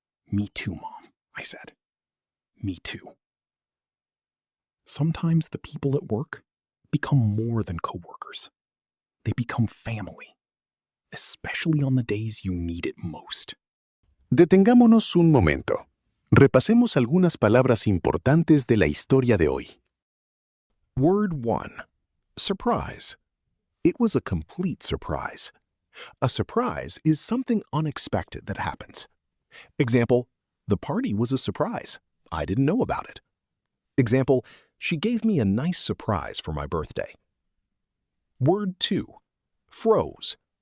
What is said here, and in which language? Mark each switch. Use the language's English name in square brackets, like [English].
[English] "Me too, Mom," I said. "Me too." Sometimes the people at work become more than coworkers. They become family, especially on the days you need it most. [Spanish] Detengámonos un momento. Repasemos algunas palabras importantes de la historia de hoy. [English] Word 1. Surprise. It was a complete surprise. A surprise is something unexpected that happens. Example, the party was a surprise. I didn't know about it. Example, she gave me a nice surprise for my birthday. Word 2. Froze.